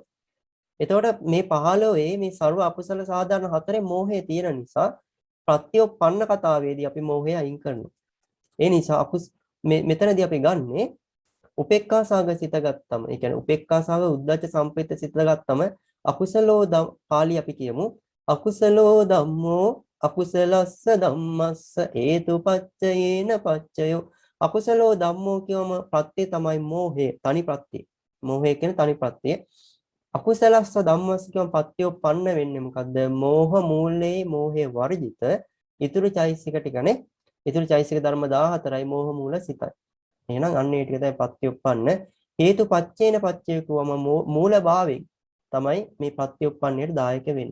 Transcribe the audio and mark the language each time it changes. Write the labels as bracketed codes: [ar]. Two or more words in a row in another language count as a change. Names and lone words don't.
[si] එතකොට මේ 15 මේ සර්ව අකුසල සාධාරණ 4 මෝහය තියෙන නිසා ප්‍රත්‍යෝපන්න කතාවේදී අපි මෝහය අයින් කරනවා. ඒ නිසා මෙතනදී අපි ගන්නේ උපේක්ඛා සාගත සිත ගත්තම, ඒ කියන්නේ උපේක්ඛා සාග උද්දච්ච සම්ප්‍රයුක්ත සිත ගත්තම අකුසලෝ පාළි අපි කියමු [pi] අකුසලෝ ධම්මෝ අකුසලස්ස ධම්මස්ස හේතුපච්චයේන පච්චයෝ. අකුසලෝ ධම්මෝ [si] කියවම ප්‍රත්‍ය තමයි මෝහය, තනි ප්‍රත්‍ය. මෝහය කියන තනි ප්‍රත්‍ය. [pi] අකුසලස්ස ධම්මස්ස [si] කියවම පත්‍යෝපන්න වෙන්නේ මොකද්ද? මෝහ මූලයේ මෝහය වර්ජිත ඊතුරු චෛසික ටිකනේ. ඊතුරු චෛසික ධර්ම 14යි මෝහ මූල සිතයි. එහෙනම් අන්න ඒ ටික තමයි පත්‍යුප්පන්න. [pi] හේතුපච්චේන පච්චය [si] කියවම මූල භාවයෙන් තමයි මේ පත්‍යුප්පන්නයට දායක වෙන්නේ.